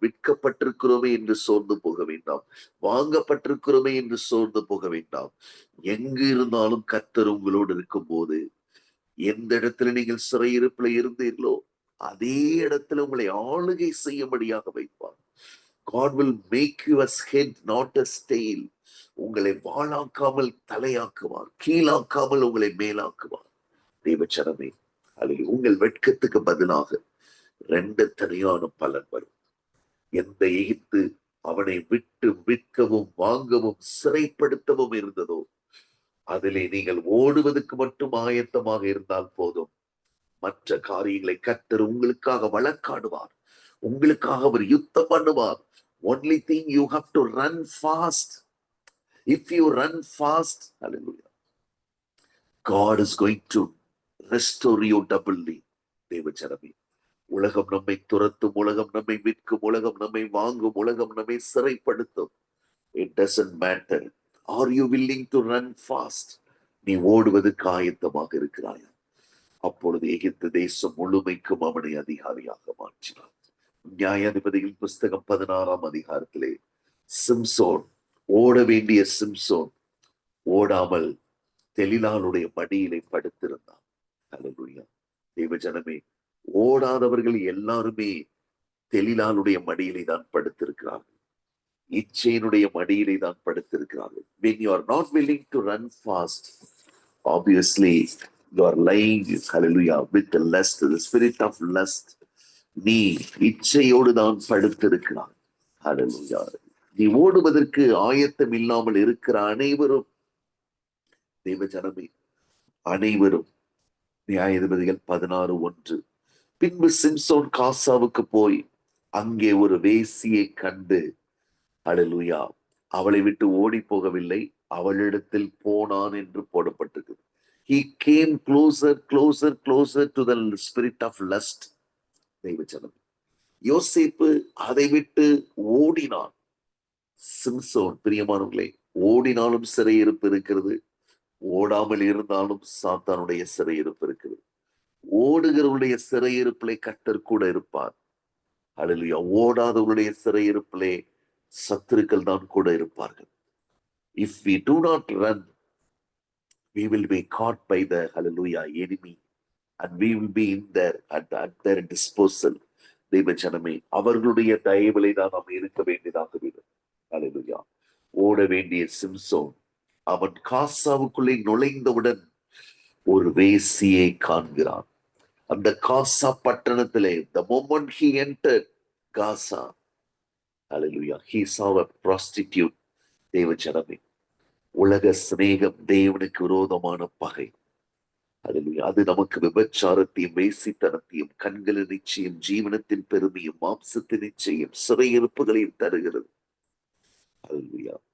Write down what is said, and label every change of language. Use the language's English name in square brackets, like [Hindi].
[Tamil] விற்கப்பட்டிருக்கிறோமே என்று சோர்ந்து போக வேண்டாம். வாங்கப்பட்டிருக்கிறோமே என்று சோர்ந்து போக வேண்டாம். எங்கு இருந்தாலும் கர்த்தர் உங்களோடு இருக்கும் போது, எந்த இடத்துல நீங்கள் சிறையிருப்பில் இருந்தீர்களோ அதே இடத்துல உங்களை ஆளுகை செய்யும்படியாக வைப்பார். [English] God will make you as head, not as tail. [Tamil] உங்களை வாளாக்காமல் தலையாக்குவார், கீழாக்காமல் உங்களை மேலாக்குவார். தேவச்சனமே, அல்லது உங்கள் வெட்கத்துக்கு பதிலாக 2 தனியான பலன் வரும். எந்த எகிப்து அவனை விட்டு விற்கவும் வாங்கவும் சிறைப்படுத்தவும் இருந்ததோ அதிலே நீங்கள் ஓடுவதற்கு மட்டும் ஆயத்தமாக இருந்தால் போதும். மற்ற காரியங்களை கர்த்தர் உங்களுக்காக வழக்காடுவார். உங்களுக்காக அவர் யுத்தம் பண்ணுவார். [English] Only thing you have to run fast. If you run fast, hallelujah, God is going to restore you doubly. [Tamil] தேவச்சனமே, உலகம் நம்மை துரத்தும், உலகம் நம்மை விற்கும், உலகம் நம்மை வாங்கும், உலகம் நம்மை சிறைப்படுத்தும். [English] It doesn't matter. Are you willing to run fast? [Tamil] நீ ஓடுவதற்கு ஆயத்தமாக இருக்கிறாயா? அப்பொழுது எகிப்து தேசம் முழுமைக்கும் அவனை அதிகாரியாக மாற்றினார். நியாயாதிபதிகள் புஸ்தகம் 16ஆம் அதிகாரத்திலே சிம்சோன், ஓட வேண்டிய சிம்சோன் ஓடாமல் தெலிலாளுடைய மடியிலே படுத்திருந்தான். ஹல்லேலூயா. தேவஜனமே, ஓடாதவர்கள் எல்லாருமே தெலிலாளுடைய மடியிலே தான் படுத்திருக்கிறார்கள். இச்சையினுடைய மடியிலே தான் படுத்திருக்கிறார்கள். [English] When you are not willing to run fast, obviously you are lying, hallelujah, with the lust, the spirit of lust. [Tamil] நீ இச்சையோடு தான் படுத்திருக்கிறாய். ஹல்லேலூயா. நீ ஓடுவதற்கு ஆயத்தம் இல்லாமல் இருக்கிற அனைவரும், தேவஜனமே, அனைவரும். நியாயாதிபதிகள் 16:1. பின்பு சிம்சோன் காசாவுக்கு போய் அங்கே ஒரு வேசியை கண்டு, ஹல்லேலூயா, அவளை விட்டு ஓடி போகவில்லை, அவளிடத்தில் போனான் என்று போடப்பட்டிருக்கு. [English] He came closer, closer, closer to the spirit of lust. [Tamil] தேவஜனம், யோசேப்பு அதை விட்டு ஓடினான். சிம்சோன், பிரியமானவர்களே, ஓடினாலும் சிறையிருப்பு இருக்கிறது, ஓடாமல் இருந்தாலும் சாத்தானுடைய சிறையிருப்பு இருக்கிறது. ஓடுகிறவருடைய சிறையிருப்பிலே கர்த்தர் கூட இருப்பார். ஹல்லேலூயா. ஓடாதவருடைய சிறையிருப்பிலே சத்துருக்கள் தான் கூட இருப்பார்கள். [English] If we do not run, we will be caught by the, hallelujah, enemy, and we will be in there at their disposal. [Tamil] தேவஜனமே, அவர்களுடைய தயவிலே தான் நாம் இருக்க வேண்டியதாக இருக்கும். ஹல்லேலூயா. ஓட வேண்டிய சிம்சோன் அவன் காசாவுக்குள்ளே நுழைந்தவுடன் ஒரு வேசியை காண்கிறான். அந்த காசா பட்டணத்திலே, [English] the moment he entered Gaza, hallelujah, he saw a prostitute. [Tamil] தேவஜனமே, உலக சிநேகம் தேவனுக்கு விரோதமான பகை. ஹல்லேலூயா. அது நமக்கு விபச்சாரத்தையும் வேசித்தனத்தையும் கண்களின் நிச்சயம் ஜீவனத்தின் பெருமையும் மாம்சத்தின் நிச்சயம் சிறையிருப்புகளையும் தருகிறது. ஹல்லேலூயா.